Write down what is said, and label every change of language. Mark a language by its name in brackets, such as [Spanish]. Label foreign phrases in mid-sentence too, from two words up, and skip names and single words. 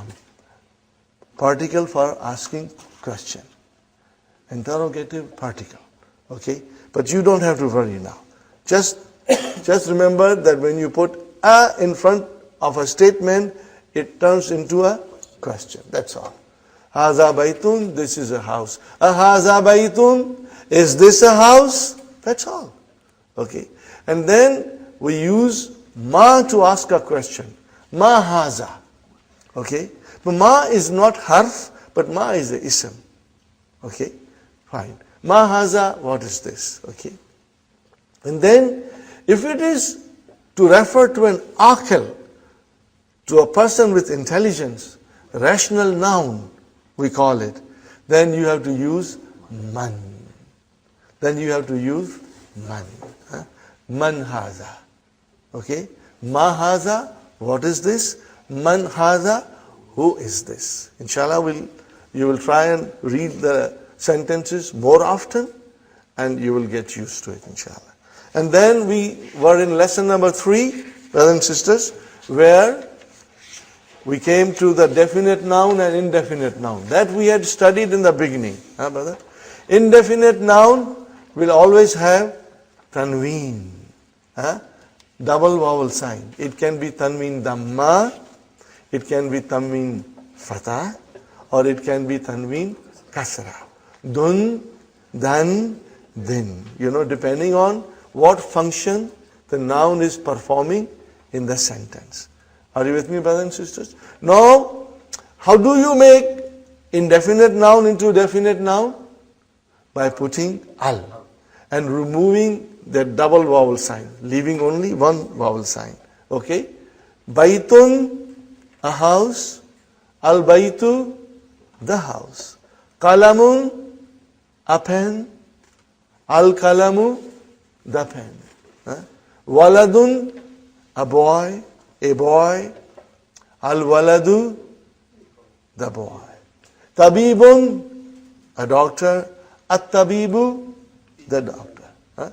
[English] Particle for asking question. Interrogative particle. Okay? But you don't have to worry now. Just remember that when you put a in front of a statement, it turns into a question. That's all. [Arabic] هذا بيتٌ, [English] this is a house. [Arabic] هذا بيتٌ, [English] is this a house? That's all. Okay. And then we use ma to ask a question. [Arabic] ما هذا. Okay. [English] But ma is not harf, but ma is the ism. Okay. Fine. [Arabic] ما هذا, [English] what is this? Okay. And then if it is to refer to an aqil, to a person with intelligence, rational noun, we call it, then you have to use man. Then you have to use man. [Arabic] من هذا. [English] Okay? [Arabic] ما هذا, [English] what is this? [Arabic] من هذا, [English] who is this? Inshallah, you will try and read the sentences more often, and you will get used to it, inshallah. And then we were in lesson number 3, brothers and sisters, where we came to the definite noun and indefinite noun. That we had studied in the beginning. Brother? Indefinite noun will always have tanween. Double vowel sign. It can be tanween dhamma, it can be tanween fatah, or it can be tanween kasra. Dun, dan, din. Depending on what function the noun is performing in the sentence. Are you with me, brothers and sisters? Now, how do you make indefinite noun into definite noun? By putting al and removing that double vowel sign, leaving only one vowel sign. Okay? Baitun, a house. Al-Baitu, the house. Qalamun, a pen. Al-Kalamu, the pen. Waladun, a boy. Al-Waladu, the boy. Tabibun, a doctor. At-Tabibu, the doctor.